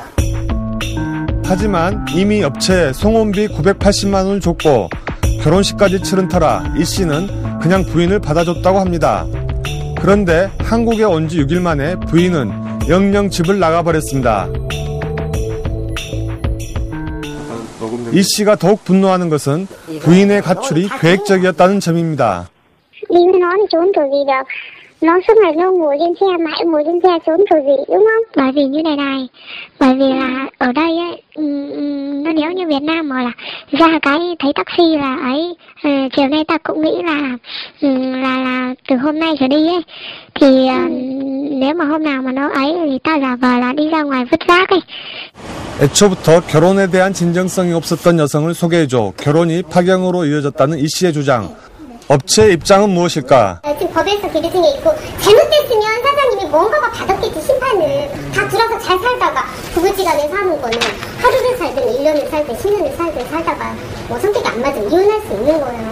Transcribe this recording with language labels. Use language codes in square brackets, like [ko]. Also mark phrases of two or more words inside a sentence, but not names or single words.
[ko] 하지만 이미 업체에 송혼비 980만 원을 줬고 결혼식까지 치른 터라 이 씨는 그냥 부인을 받아줬다고 합니다. 그런데 한국에 온 지 6일 만에 부인은 영영 집을 나가버렸습니다. 이 씨가 더욱 분노하는 것은 부인의 가출이 계획적이었다는 점입니다. [vi] Đi với nó thì trốn kiểu gì được. Nó suốt ngày nó ngồi trên xe, mãi ngồi trên xe trốn kiểu gì, đúng không? Bởi vì như này, bởi vì là ở đây ấy, nó nếu như Việt Nam mà là ra cái thấy taxi là ấy, chiều nay ta cũng nghĩ là từ hôm nay trở đi ấy, thì nếu mà hôm nào mà nó ấy thì ta giả vờ là đi ra ngoài vứt rác ấy. [ko] 애초부터 결혼에 대한 진정성이 없었던 여성을 소개해줘 결혼이 파경으로 이어졌다는 이 씨의 주장. 업체의 입장은 무엇일까? 지금 법에서 기재 중에 있고 잘못됐으면 사장님이 뭔가가 받았겠지 심판을. 다 들어서 잘 살다가 부부지간에 사는 거는 하루를 살든 1년을 살든 10년을 살다가 뭐 성격이 안 맞으면 이혼할 수 있는 거예요.